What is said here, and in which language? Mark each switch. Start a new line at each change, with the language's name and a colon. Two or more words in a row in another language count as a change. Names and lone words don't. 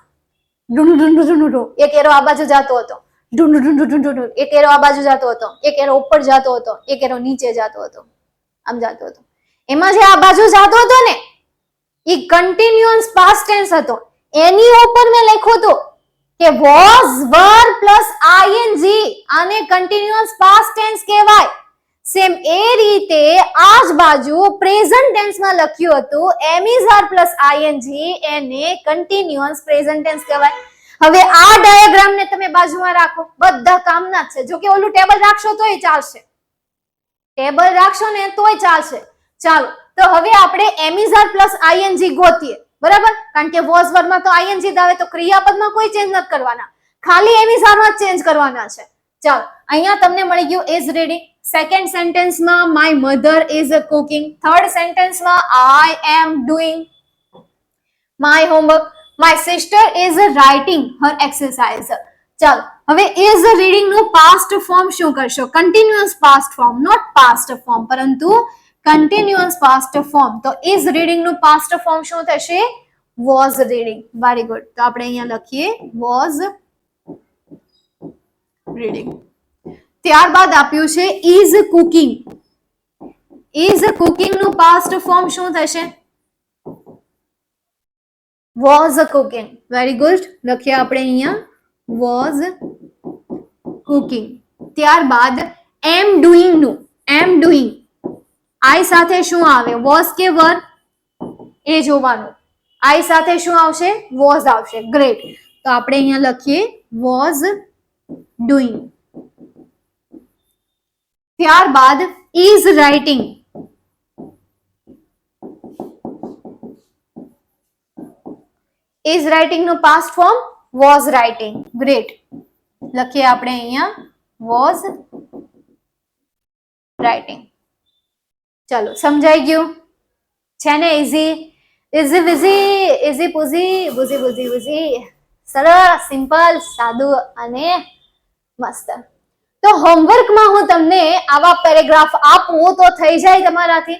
Gujarati: એક એરો આ બાજુ જતો હતો, એક એરો આ બાજુ જતો હતો, એક એરો ઉપર જતો હતો, એક એરો નીચે જતો હતો, આમ જતો હતો. એમાં જે આ બાજુ જતો હતો ને એ
English: continuous past tense
Gujarati: હતો. એની ઉપર મેં લખ્યું હતું કે
English: was, were plus ing,
Gujarati: આને
English: continuous past tense
Gujarati: કહેવાય. સેમ એ રીતે આ જ બાજુ પ્રેઝન્ટ ટેન્સમાં લખ્યું હતું
English: am is are plus ing,
Gujarati: એને
English: continuous present tense
Gujarati: કહેવાય. હવે આ ડાયાગ્રામ ને તમે બાજુમાં રાખો, બધા કામના જ છે. જો કે ઓલું ટેબલ રાખશો તોય ચાલશે, ટેબલ રાખશો ને તોય ચાલશે. ચાલો, તો હવે આપણે
English: am is are plus ing
Gujarati: ગોતીએ, બરાબર? કારણ કે
English: was were
Gujarati: માં તો ing જ આવે, તો ક્રિયાપદમાં કોઈ ચેન્જ નથી કરવાના, ખાલી
English: am is are
Gujarati: માં ચેન્જ કરવાના છે. ચાલો, અહીંયા તમને મળી ગયું
English: is reading. સેકન્ડ સેન્ટેન્સમાં my mother is cooking. થર્ડ સેન્ટેન્સમાં I am doing my homework. My sister is writing her exercise.
Gujarati: ચાલો, હવે
English: is reading
Gujarati: નું
English: past form
Gujarati: શું કરશો?
English: continuous past form, not past form, પરંતુ continuous past form.
Gujarati: તો
English: is reading
Gujarati: નું
English: past form
Gujarati: શું થશે?
English: was reading. very good.
Gujarati: તો આપણે અહીંયા લખીએ
English: was reading.
Gujarati: ત્યારબાદ આપ્યું છે
English: is cooking. is cooking
Gujarati: નું
English: past form
Gujarati: શું થશે?
English: was cooking. very good.
Gujarati: લખીએ આપણે અહીંયા
English: was cooking.
Gujarati: ત્યારબાદ
English: am doing
Gujarati: નું,
English: am doing I
Gujarati: સાથે શું આવે? was કે were એ જોવાનું. I સાથે શું આવશે? was આવશે. ગ્રેટ. તો આપણે અહીંયા લખીએ
English: was doing. ત્યારબાદ is writing. is writing નું past form was writing.
Gujarati: ગ્રેટ. લખીએ આપણે અહીંયા
English: was writing.
Gujarati: ચલો, સમજાઈ ગયું છે ને? ઈઝી ઇઝી વિઝી, ઇઝી પુઝી, બુઝી બુઝી બુઝી. સરસ, સિમ્પલ, સાદું અને મસ્ત. તો હોમવર્કમાં હું તમને આવા પેરેગ્રાફ આપું તો થઈ જાય તમારાથી?